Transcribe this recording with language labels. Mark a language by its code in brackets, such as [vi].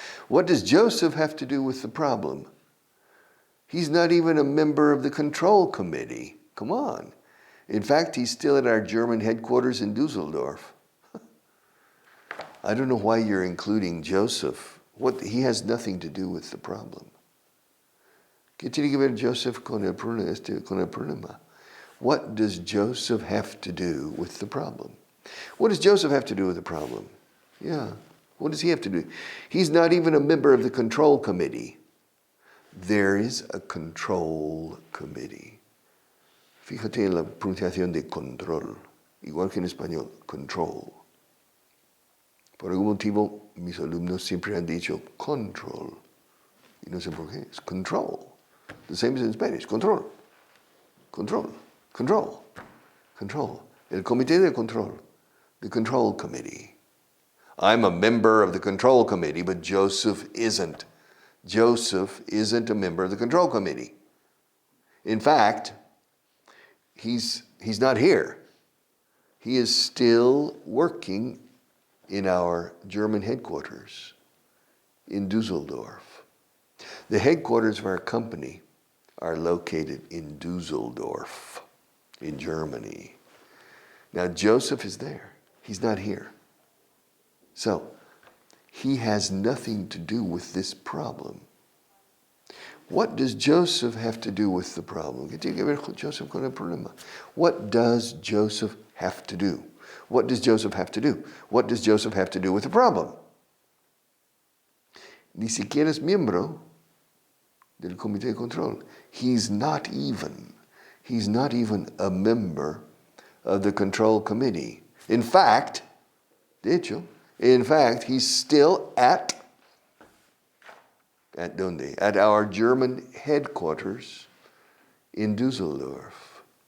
[en] What does Joseph have to do with the problem? He's not even a member of the control committee. Come on. In fact, he's still at our German headquarters in Dusseldorf. I don't know why you're including Joseph. He has nothing to do with the problem. [es] ¿Qué tiene que ver Joseph con el problema? [en] What does Joseph have to do with the problem? What does Joseph have to do with the problem? Yeah, what does he have to do? He's not even a member of the control committee. There is a control committee. [es] Fíjate en la pronunciación de control, igual que en español, control. Por algún motivo, mis alumnos siempre han dicho control. Y no sé por qué, es control. [en] The same as in Spanish, control. [es] Control. Control. Control. El comité de control. [en] The control committee. I'm a member of the control committee, but Joseph isn't. Joseph isn't a member of the control committee. In fact, he's not here. He is still working in our German headquarters. in Dusseldorf. The headquarters of our company are located in Dusseldorf, in Germany. Now Joseph is there. He's not here. So, he has nothing to do with this problem. What does Joseph have to do with the problem? [es] ¿Qué tiene que ver Joseph con el problema? [en] What does Joseph have to do? What does Joseph have to do? What does Joseph have to do with the problem? [es] Ni siquiera es miembro del comité de control. [en] He's not even a member of the control committee. In fact, he's still at [es] donde? [en] At our German headquarters in Dusseldorf.